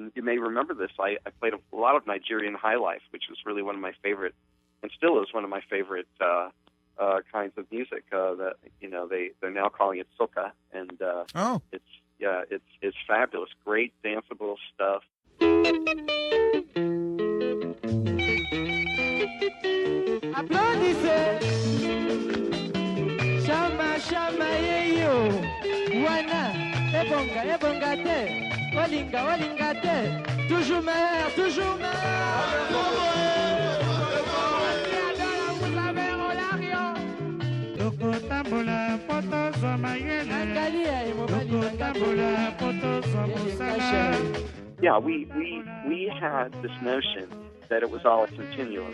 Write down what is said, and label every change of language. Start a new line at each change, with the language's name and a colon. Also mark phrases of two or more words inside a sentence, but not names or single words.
English: You may remember this. I played a lot of Nigerian high life, which was really one of my favorite, and still is one of my favorite. Kinds of music that they're now calling it soca, and it's fabulous, great danceable stuff.
Lingala: Applaudissez, chama chama yeyo, wana ebonga te, walinga te,
French: toujours meilleur.
English: Yeah, we had this notion that it was all a continuum.